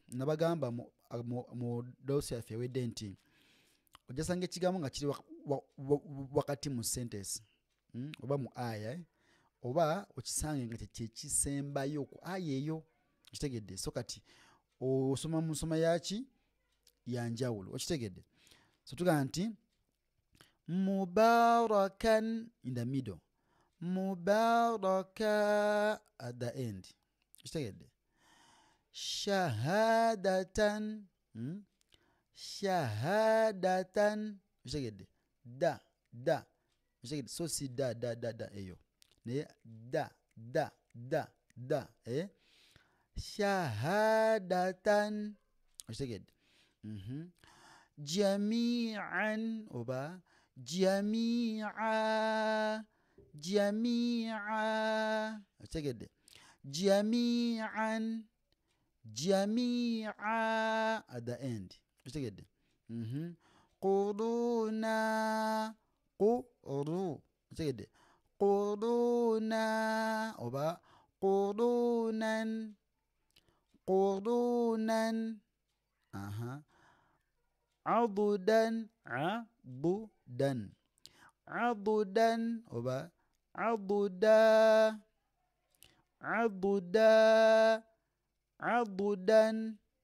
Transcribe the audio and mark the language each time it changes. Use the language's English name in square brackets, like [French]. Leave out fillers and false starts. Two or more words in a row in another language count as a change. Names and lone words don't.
[Ganda] Nabagamba mu doosi yaffe ewedde nti ojasanga ekigambo nga kiri wakati mu sentence oba mu aya oba okisange nga kyekisembayo ku aya eyo. Kitegedde so kati osoma mu nsoma yaki yanjawulo. Okitegedde so tugamba nti mubarakan [English] in the middle, [Ganda] mubaraka [English] at the end. [Ganda] Kitegedde [Arabic] شهادتان شهادتان. [Ganda] Kitegedde da da. Kitegedde so si da da da da eyo naye da da da da shahadatan. Kitegedde jami'an oba [Arabic] جامعة جامعة. [Ganda] Kitegedde [Arabic] جميعا جامعة [English] at the end. [Ganda] Kitegedde [Arabic] قرونا قرو. [Ganda] Kitegedde quruna oba [Arabic] قرونا قرونا. عددا عددا عددا oba عددا عددا عددا.